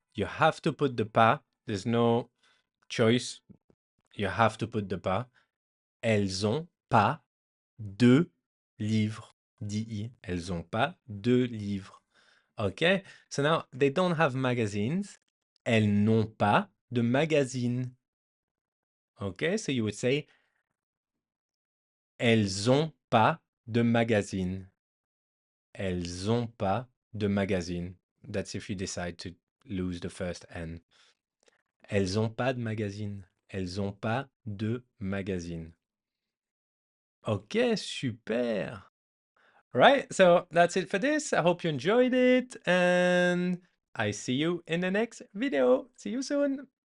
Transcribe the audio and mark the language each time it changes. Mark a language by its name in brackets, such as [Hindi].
[English] You have to put the pas. There's no choice. You have to put the pas. [French] Elles ont pas de livres. [English] D-I. [French] Elles ont pas de livres. Okay? [English] So now they don't have magazines. [French] Elles n'ont pas de magazine. Okay? [English] So you would say [French] elles ont pas de magazine. Elles ont pas de magazine. [English] That's if you decide to lose the first N. [French] Elles ont pas de magazine. Elles ont pas de magazine. [English] Ok, super. Right, so that's it for this. I hope you enjoyed it, and I see you in the next video. See you soon.